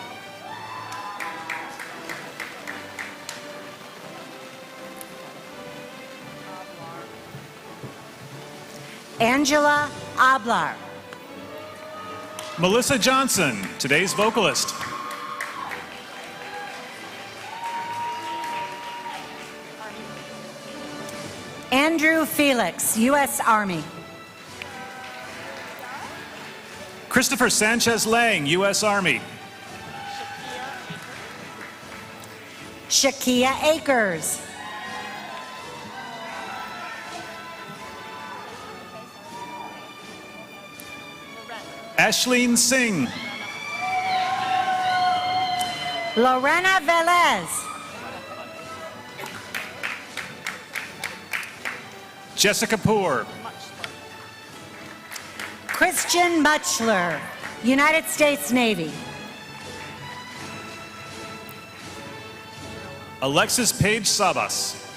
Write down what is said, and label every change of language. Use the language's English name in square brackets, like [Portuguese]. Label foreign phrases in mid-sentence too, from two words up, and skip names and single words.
[English] Angela Ablar. Melissa Johnson, today's vocalist. Andrew Felix, U.S. Army. Christopher Sanchez Lang, U.S. Army. Shakia Akers. Ashleen Singh. Lorena Velez. Jessica Poor. Christian Muchler, United States Navy. Alexis Page Sabas.